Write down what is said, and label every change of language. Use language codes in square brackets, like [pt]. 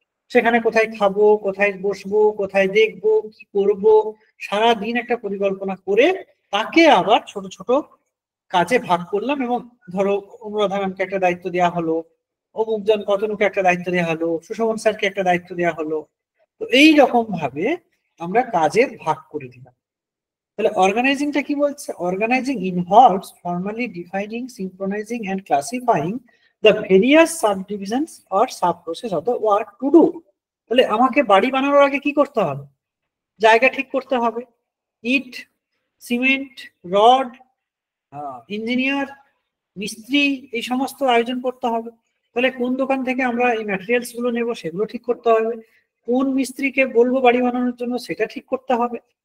[bn] সেখানে কোথায় খাবো, কোথায় বসবো, কোথায় দেখবো, কি করব, সারা দিন একটা পরিকল্পনা করে তাকে আবার ছোট ছোট কাজে ভাগ করলাম। এবং ধরো অনুরাধা ম্যামকে একটা দায়িত্ব দেওয়া হলো, অমুকজন কতনুকে একটা দায়িত্ব দেওয়া হলো, সুশোভন স্যারকে একটা দায়িত্ব দেওয়া হলো। তো এই রকম ভাবে আমরা কাজের ভাগ করে দিলাম। তাহলে অর্গানাইজিংটা কি বলছে? [en] Organising involves formally defining, synchronising and classifying the various subdivisions or sub process of the work to do. [bn] তাহলে আমাকে বাড়ি বানানোর আগে কি করতে হবে? জায়গা ঠিক করতে হবে, ইট, সিমেন্ট, রড, ইঞ্জিনিয়ার, মিস্ত্রি, এই সমস্ত আয়োজন করতে হবে। তাহলে কোন দোকান থেকে আমরা এই ম্যাটেরিয়ালস গুলো নেবো সেগুলো ঠিক করতে হবে, কোন মিস্ত্রিকে বলবো বাড়ি বানানোর জন্য সেটা ঠিক করতে হবে।